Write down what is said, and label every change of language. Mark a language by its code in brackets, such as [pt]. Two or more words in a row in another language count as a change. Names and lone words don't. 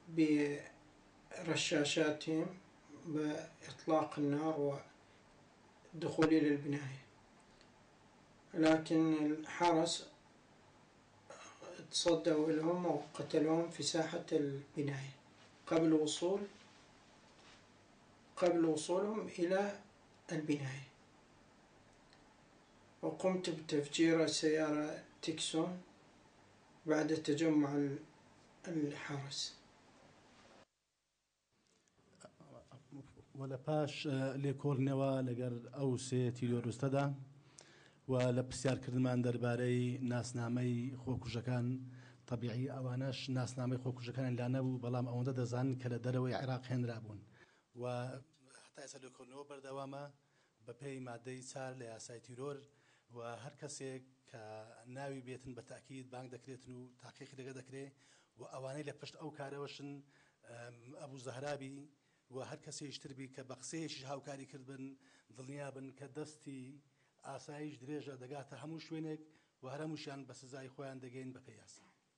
[ar] برشاشاتهم بإطلاق النار والدخول إلى البناية، لكن الحرس تصدوا لهم وقتلوهم في ساحة البناية قبل وصولهم إلى البناية. وقمت بتفجير السيارة تيكسون بعد تجمع الحرس. [ckb] ولا باش لێکۆڵنەوە لەگەر ئەو سێ تیرۆریستەدا و لە پرسیارکردنمان دەربارەی ناسنامەی خۆکوژەکان، طبیعی ئەوانەش ناسنامەی خۆکوژەکان لا نەبوو، بەڵام ئەوەندە دەزانن کە لە دەرەوەی عێراق هێنرابوون و هەتا ئێستا لێکۆڵنەوە بەردەوامە بە پێی مادەی 4 لە یاسای تیرۆر، و هەر کەسێک کە ناوی بێتن بە تاکید بانگ دەکرێتن و تاقیقی لەگە دەکرێت، و ئەوانەی لە پشت ئەو کارەوەشن ئەبوو زەهرابی و هەر کەسێکی تربی کە بە قسەیەکیش هاوکاری کردبن دڵنیا بن کە دەستی ئاسایش درێژە دەگاتە هەموو شوێنێک و هەر هەمووشیان بە سزای خۆیان دەگەین بە پێی یاسا.